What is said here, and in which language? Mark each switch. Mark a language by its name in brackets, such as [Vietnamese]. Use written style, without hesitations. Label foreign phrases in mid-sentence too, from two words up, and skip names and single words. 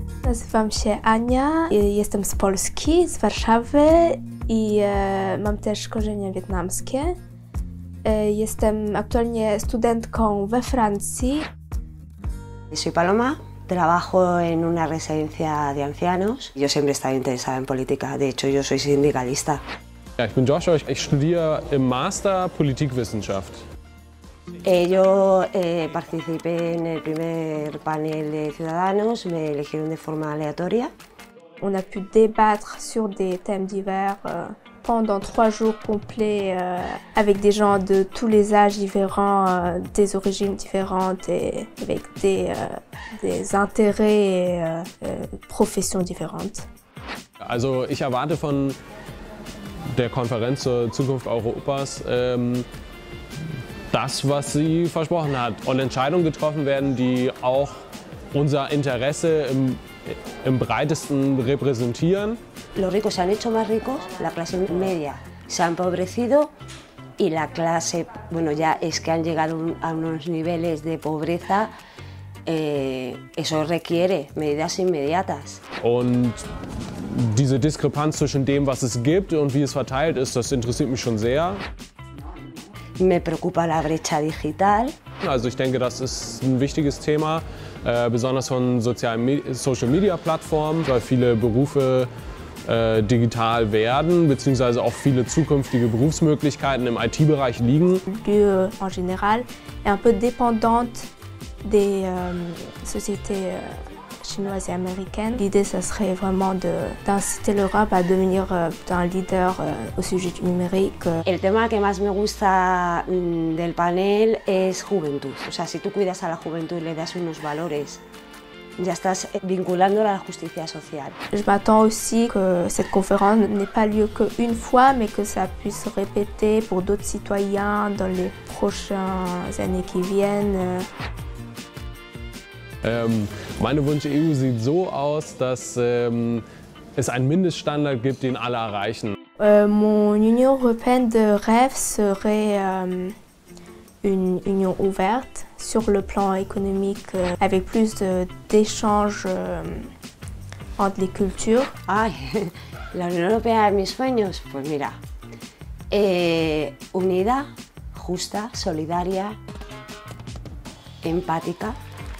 [Polish] Nazywam się Ania, jestem z Polski, z Warszawy i mam też korzenie wietnamskie. Jestem aktualnie studentką we Francji. [Spanish] Soy Paloma, trabajo en una residencia de ancianos. Yo siempre he estado interesada en política, de hecho yo soy sindicalista. [German] Ja, ich bin Joshua, ich studiere im Master Politikwissenschaft. [Spanish] Yo participé en el primer panel de Ciudadanos, me eligieron de forma aleatoria. [French] On a pu débattre sur des thèmes divers pendant 3 jours complets avec des gens de tous les âges différents, des origines différentes et avec des intérêts et professions différentes. [German] Also ich erwarte von der Konferenz zur Zukunft Europas das, was sie versprochen hat, und Entscheidungen getroffen werden, die auch unser Interesse im breitesten repräsentieren. [Spanish] Los ricos se han hecho más ricos, la clase media se ha empobrecido y la clase, bueno, ya es que han llegado a unos niveles de pobreza, eso requiere medidas inmediatas. [German] Und diese Diskrepanz zwischen dem, was es gibt und wie es verteilt ist, das interessiert mich schon sehr. [Spanish] Me preocupa la brecha digital. [German] Also ich denke, das ist ein wichtiges Thema, besonders von Social-Media-Plattformen, weil viele Berufe digital werden, beziehungsweise auch viele zukünftige Berufsmöglichkeiten im IT-Bereich liegen. [French] L'UE en général est un peu dépendante des sociétés chinoises et américaines. L'idée, ça serait vraiment d'inciter l'Europe à devenir un leader au sujet du numérique. [Spanish] El tema que más me gusta del panel es juventud. O sea, si tú cuidas a la juventud y le das unos valores, ya estás vinculándola a la justicia social. [French] Je m'attends aussi que cette conférence n'ait pas lieu qu'une fois, mais que ça puisse se répéter pour d'autres citoyens dans les prochaines années qui viennent. [German] Meine Wunsch-EU sieht so aus, dass es einen Mindeststandard gibt, den alle erreichen. [French] Mon Union européenne de rêve serait une union ouverte sur le plan économique, avec plus d'échanges entre les cultures. [Spanish] Ay, la Unión Europea de mis sueños, pues mira, unida, justa, solidaria, empática.